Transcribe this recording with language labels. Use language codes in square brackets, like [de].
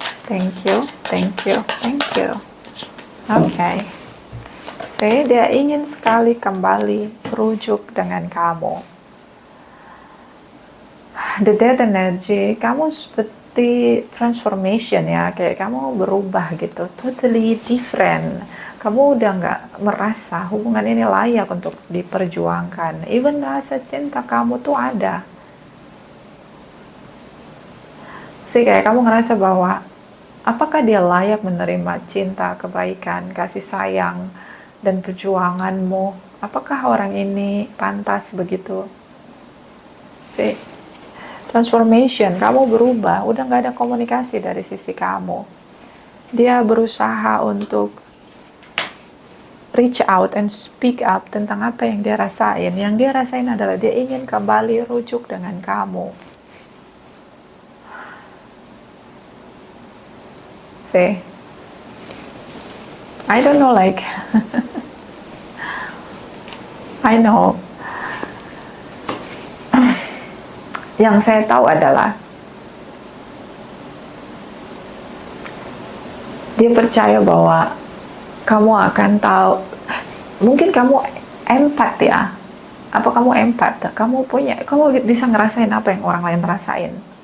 [en] Thank you, thank you, thank you. Okay. [id] Dia ingin sekali kembali rujuk dengan kamu. The Death energy, kamu seperti transformation ya, kayak kamu berubah gitu, [en] totally different. [id] Kamu udah nggak merasa hubungan ini layak untuk diperjuangkan. Even rasa cinta kamu tuh ada. Kayak kamu ngerasa bahwa apakah dia layak menerima cinta, kebaikan, kasih sayang, dan perjuanganmu? Apakah orang ini pantas begitu? Transformation, kamu berubah, udah gak ada komunikasi dari sisi kamu. Dia berusaha untuk [en] reach out and speak up [id] tentang apa yang dia rasain. Yang dia rasain adalah dia ingin kembali rujuk dengan kamu. [en] say, I don't know, like, I know. [id] Yang saya tahu adalah dia percaya bahwa kamu akan tahu. Mungkin kamu empat ya. Apa kamu empat? Kamu bisa ngerasain apa yang orang lain rasain.